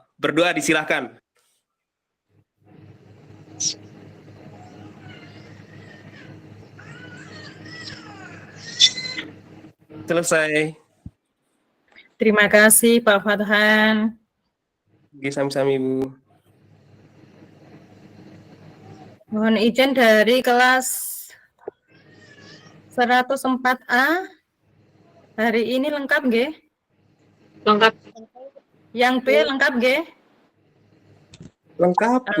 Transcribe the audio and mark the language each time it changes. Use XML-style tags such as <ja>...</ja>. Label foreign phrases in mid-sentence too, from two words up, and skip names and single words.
<id>Berdoa disilahkan. Selesai. Terima kasih Pak Fathan. Oke,</id> <jv>sami-sami Bu.</jv> <id>Mohon izin dari kelas 104A. Hari ini lengkap nggih? Lengkap. Yang B lengkap nggih? Lengkap Bu.</id>